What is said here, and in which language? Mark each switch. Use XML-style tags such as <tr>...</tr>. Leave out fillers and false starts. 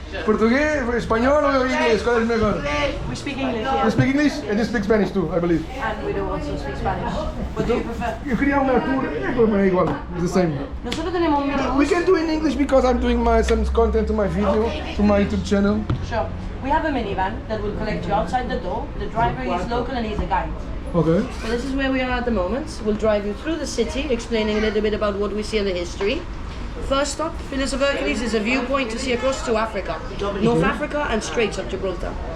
<es>¿Portugués, español o inglés? ¿Cuál es mejor?</es> <en>We speak English, You yeah. speak English and you speak Spanish too, I believe. And we do also speak Spanish. What do you prefer?</en> <es>Yo quería una tour, pero es igual,</es> <en>it's the same.</en> <es>Nosotros tenemos un minibus.</es> <en>We can do in English because I'm doing some content to my video, to my YouTube channel. Sure. We have a minivan that will collect you outside the door. The driver is local and he's a guide. Okay. So this is where we are at the moment. We'll drive you through the city, explaining a little bit about what we see in the history. First stop, Philis of Hercules is a viewpoint to see across to Africa, North Africa and Straits of Gibraltar.</en>